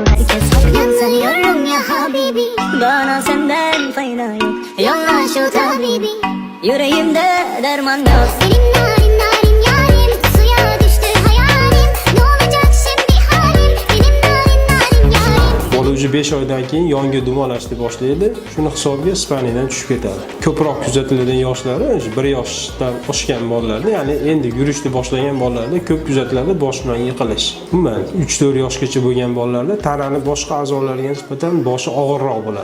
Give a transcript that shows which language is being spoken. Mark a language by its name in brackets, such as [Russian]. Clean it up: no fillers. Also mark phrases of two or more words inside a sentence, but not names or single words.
[Turkish] kez hop sanıyorum ya Habibi. Bana senden fayda yok, yolla şu tabibi. Yüreğimde derman yok. Senin narin narin yarim, suya düştü hayalim. Ne olacak şimdi halim, benim narin narin yarim. [Uzbek] Bola uji 5 oydan keyin yonga dumalashni boshlaydi. Shuni hisobiga Ispaniyadan tushib ketadi. Ko'proq kuzatiladigan yoshlari 1 yoshdan oshgan bolalarda, ya'ni endi yurishni boshlagan bolalarda ko'p kuzatiladi bosh bilan yiqilish. Umuman 3-4 yoshgacha bo'lgan bolalarda tanani boshqa a'zolariga nisbatan boshi og'irroq bo'ladi.